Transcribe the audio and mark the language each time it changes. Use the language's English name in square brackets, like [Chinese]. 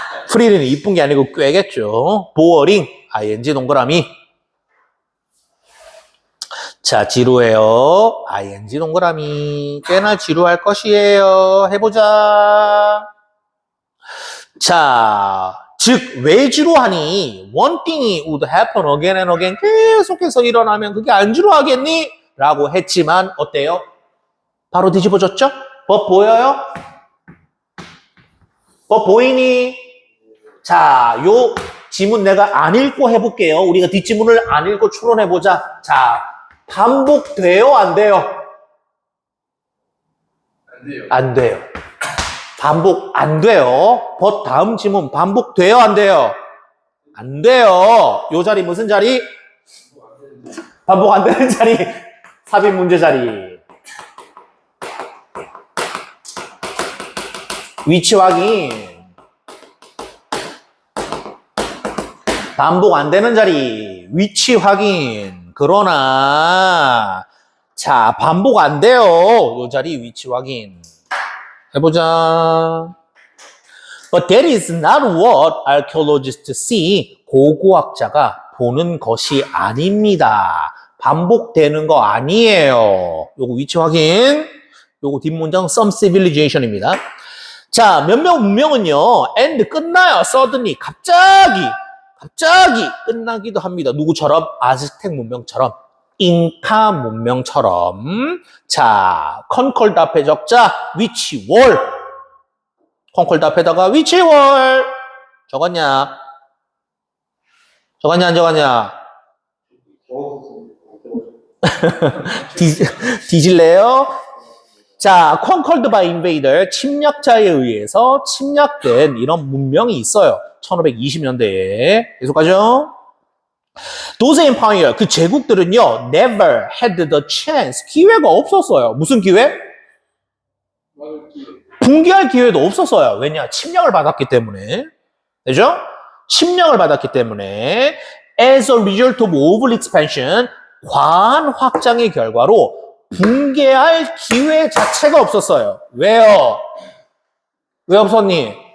[Korean] pretty는 이쁜 게 아니고 꽤겠죠. [English] boring ing [Korean] 동그라미. 자, 지루해요. ing 동그라미. 꽤나 지루할 것이에요. 해보자. 자, 즉, 왜 지루하니? [English] One thing이 would happen again and again. [Korean] 계속해서 일어나면 그게 안 지루하겠니? 라고 했지만, 어때요? 바로 뒤집어졌죠? 법 보여요? 법 보이니? 자, 요 지문 내가 안 읽고 해볼게요. 우리가 뒷지문을 안 읽고 추론해보자. 자, 반복돼요? 안 돼요? 안 돼요. 안 돼요. 반복 안 돼요. 법 다음 지문 반복돼요? 안 돼요? 안 돼요. 요 자리 무슨 자리? 반복 안 되는 자리. 삽입 문제 자리. 위치 확인. 반복 안 되는 자리. 위치 확인. 그러나 자, 반복 안 돼요. 요 자리 위치 확인. 해보자. [English] But that is not what archaeologists see. [Korean] 고고학자가 보는 것이 아닙니다. 반복되는 거 아니에요. 요거 위치 확인. 요거 뒷문장 some civilization입니다. 자, 몇몇 문명은요. and 끝나요. suddenly 갑자기 끝나기도 합니다. 누구처럼? 아즈텍 문명처럼. 잉카 문명처럼. 자, 컨콜드 앞에 적자 위치 월. 컨콜드 앞에다가 위치 월. 적었냐? 적었냐 안 적었냐? 뒤질래요? 자, 컨콜드 바이 인베이더 침략자에 의해서 침략된 이런 문명이 있어요. 1520년대에. 계속하죠. [English] Those empire, [Korean] 그 제국들은요, [English] never had the chance, [Korean] 기회가 없었어요. 무슨 기회? 붕괴할 기회도 없었어요. 왜냐? 침략을 받았기 때문에. 되죠? 침략을 받았기 때문에. [English] As a result of over expansion, [Korean] 과한 확장의 결과로 붕괴할 기회 자체가 없었어요. 왜요? 왜 없었니?